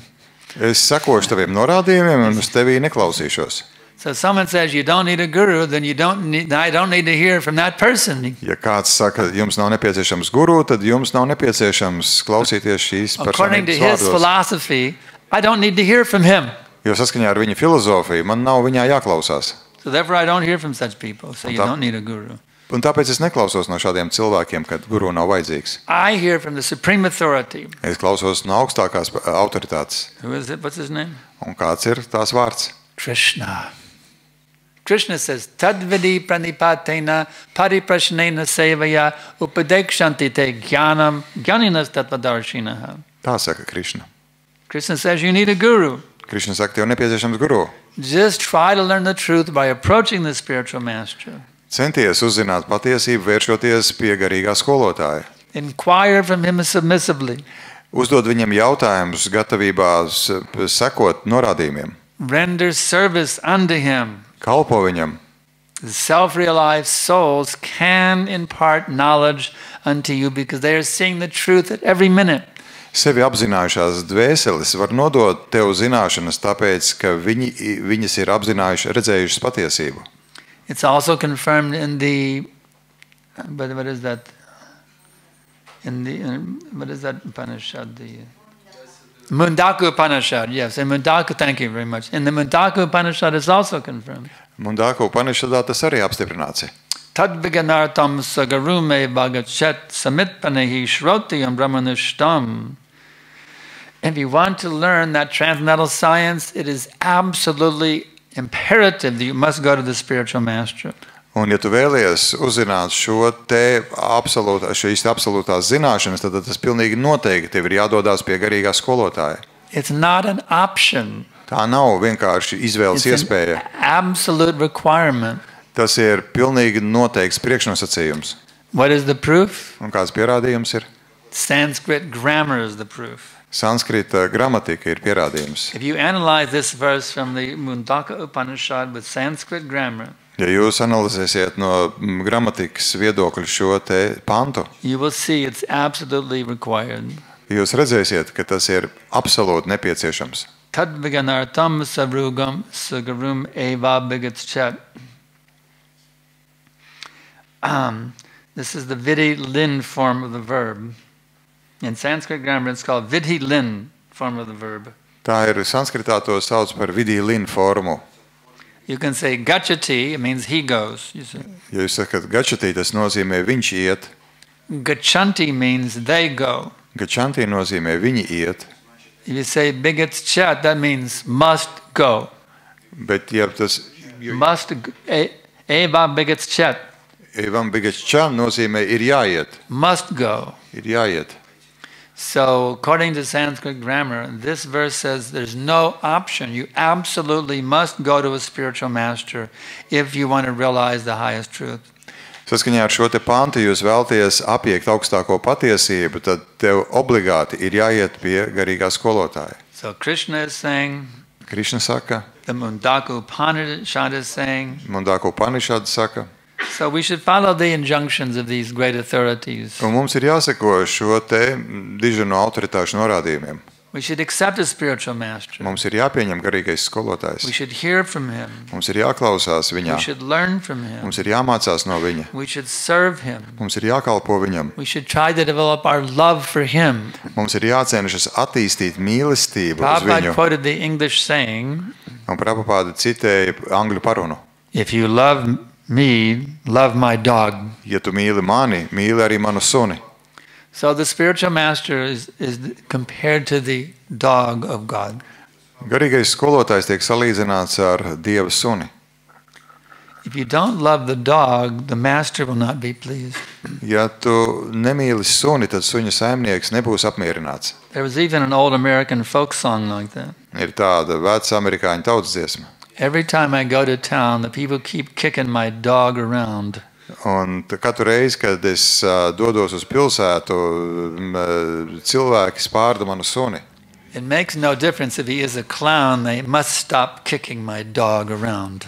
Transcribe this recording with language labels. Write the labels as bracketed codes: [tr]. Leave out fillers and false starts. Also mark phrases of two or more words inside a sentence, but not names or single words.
[lv] Es sekošu taviem norādījumiem un uz tevī neklausīšos. [en] So if someone says you don't need a guru, then I don't need to hear from that person. [lv] Ja kāds saka, jums nav nepieciešams guru, tad jums nav nepieciešams klausīties šīs [en] According to [lv] personības [en] his [lv] vārdos. [en] philosophy, I don't need to hear from him. [lv] Jo saskaņā ar viņa filozofiju man nav viņā jāklausās. [en] So therefore I don't hear from such people. So you don't need a guru. [lv] Un tāpēc es neklausos no šādiem cilvēkiem, kad guru nav vajadzīgs. [en] I hear from the supreme authority. [lv] Es klausos no augstākās autoritātes. [en] Who is it? What's his name? [lv] Un kāds ir tās vārds? [en] Krishna. Krishna says, [sa] Tadvidi pranipatena pariprashnena sevaya upadekshanti te jnanam jnaninas tattvadarshinaha. [lv] Tā saka Krišna. [en] Krishna says you need a guru. [lv] Krišna saka, tev nepieciešams guru. [en] Just try to learn the truth by approaching the spiritual master. [lv] Centies uzzināt patiesību, vēršoties pie garīgā skolotāja. [en] Inquire from him submissively. [lv] Uzdod viņam jautājumus, gatavībā sekot norādījumiem. [en] Render service unto him. [lv] Kalpo viņam. [en] The self-realized souls can impart knowledge unto you because they are seeing the truth at every minute. [lv] Sevi apzinājušās dvēseles var nodot tev zināšanas, tāpēc, ka viņas ir apzinājuši, redzējušas patiesību. [en] It's also confirmed in the, what is that? What is that Upanishad? The Mundaka Upanishad, yes. And Mundaka, thank you very much. In the Mundaka Upanishad is also confirmed. [lv] Mundaka Upanishadā tas arī apstiprināts. [sa] Tad viganartam sagarume bagachet samitpanehi shrotiyam brahmanishtam. [en] If you want to learn that transcendental science, it is absolutely imperative that you must go to the spiritual master. [lv] Un, ja tu vēlies uzzināt šīs absolūtās zināšanas, tad tas pilnīgi noteikti tev ir jādodās pie garīgā skolotāja. [en] It's not an option. [lv] Tā nav vienkārši izvēles iespēja. [en] It's an absolute requirement. [lv] Tas ir pilnīgi noteikts priekšnosacījums. [en] What is the proof? [lv] Un kāds pierādījums ir? [en] Sanskrit grammar is the proof. [lv] Sanskrita gramatika ir pierādījums. [en] If you analyze this verse from the Mundaka Upanishad with Sanskrit grammar, [lv] ja jūs analizēsiet no gramatikas viedokļa šo te pantu, [en] you will see it's absolutely required. [lv] Jūs redzēsiet, ka tas ir absolūti nepieciešams. [sa] Tad viganartam sarugam sagarum eva bigatschat. [en] This is the [sa] vidhi lin [en] form of the verb. In Sanskrit grammar, it's called [sa] vidhi lin [en] form of the verb. [lv] Tā ir sanskritā to sauc par [sa] vidhi lin [lv] formu. [en] You can say gachati, it means he goes. You see. [lv] Ja jūs sakat gachati, tas nozīmē viņš iet. [en] Gachanti means they go. [lv] Gachanti nozīmē viņi iet. [en] If you say bigatschat, that means must go. [lv] Bet ja tas [sa] Must eva bigatschat. Evam bigatschat [lv] nozīmē ir jāiet. [en] Must go. [lv] Ir jāiet. [en] So, according to Sanskrit grammar, this verse says there's no option. You absolutely must go to a spiritual master if you want to realize the highest truth. [lv] Saskaņā ar šo te pantu jūs vēlties apiekt augstāko patiesību, tad tev obligāti ir jāiet pie garīgā skolotāja. [en] So, Krishna is saying, [lv] Krišna saka, [en] the Mundaka Upanishad is saying, [lv] Mundaka Upanishad saka. [en] So we should follow the injunctions of these great authorities. [lv] Un mums ir jāseko šo te dižanu autoritāšu norādījumiem. [en] We should accept a spiritual master. [lv] Mums ir jāpieņem garīgais skolotājs. [en] We should hear from him. [lv] Mums ir jāklausās viņā. [en] We should learn from him. [lv] Mums ir jāmācās no viņa. [en] We should serve him. [lv] Mums ir jākalpo viņam. [en] We should try to develop our love for him. [lv] Mums ir jācenšas attīstīt mīlestību uz [en] Prabhupada [lv] viņu. [en] quoted the English saying, [lv] Un Prabhupada citēja angļu parunu. [en] if you love me, love my dog. [lv] Ja tu mīli mani, mīli arī manu suni. [en] So the spiritual master is compared to the dog of God. [lv] Garīgais skolotājs tiek salīdzināts ar Dieva suni. [en] If you don't love the dog, the master will not be pleased. [lv] Ja tu nemīli suni, tad suņa saimnieks nebūs apmierināts. [en] There was even an old American folk song like that. [lv] Ir tāda veca amerikāņu tautsdziesma. [en] Every time I go to town, the people keep kicking my dog around. [lv] Un katru reizi, kad es dodos uz pilsētu, cilvēki spārda manu suni. [en] It makes no difference if he is a clown, they must stop kicking my dog around.